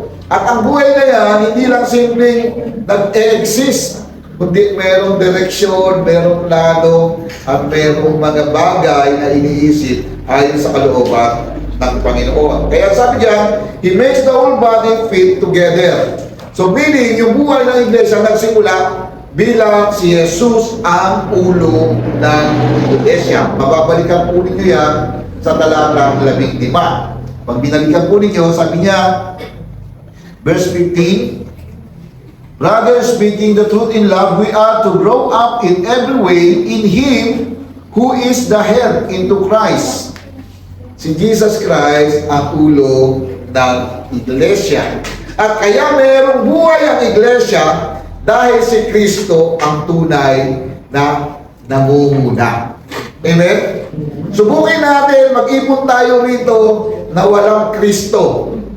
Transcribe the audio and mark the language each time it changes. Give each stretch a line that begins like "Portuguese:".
Filipino: At ang buhay na yan, hindi lang simpleng nag-exist, kundi merong direksyon, merong plano, at merong mga bagay na iniisip ayon sa kalooban ng Panginoon. Kaya sabi diyan,
English: He makes the whole body fit together.
Filipino: So meaning, yung buhay ng iglesia nagsimula bilang si Jesus ang ulo ng iglesia. Mababalikan po ninyo yan sa talatang 15. Pag binalikan po ninyo, sabi niya,
English: verse 15, Rather, speaking the truth in love, we are to grow up in every way in Him who is the head, into Christ.
Filipino: Si Jesus Christ ang ulo ng iglesia. At kaya mayroong buhay ang iglesia dahil si Kristo ang tunay na namumuna. Amen? Subukin natin, mag-ipon tayo rito na walang Kristo.